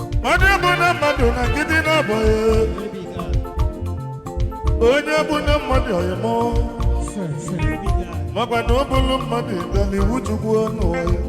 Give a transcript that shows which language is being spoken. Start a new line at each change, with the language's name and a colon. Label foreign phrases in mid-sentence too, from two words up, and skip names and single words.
Igbo: Onye bụ na mmadụ na nkịtị na-abụ ya.
English: Baby girl.
Igbo: Onye bụ na mmadụ ọyị mụ.
English: Baby girl.
Igbo: Makwa na ọ bụrụ mmadụ ịga n'iwu Chukwu ọnụ ya.